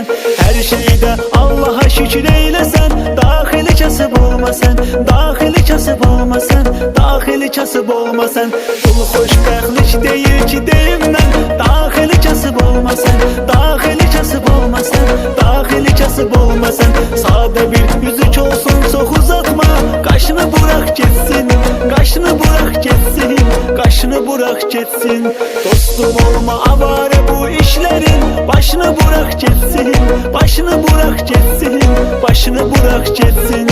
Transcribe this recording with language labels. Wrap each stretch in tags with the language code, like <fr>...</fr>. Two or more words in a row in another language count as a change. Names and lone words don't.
<az>Her şeyde Allah'a şükür eyləsən, daxili kasıb olmasan, daxili kasıb olmasan, daxili kasıb olmasan. Pul xoşbəxtlik deyir ki deyimdən, daxili kasıb olmasan, daxili kasıb olmasan, daxili kasıb olmasan.</az> <tr>Sade bir yüzük olsun çok uzatma, qaşını bırak getsin, qaşını bırak getsin, qaşını bırak getsin. Dostum olma avare bu işlerin, başını bırak getsin, başını bırak getsin, başını bırak getsin.</tr>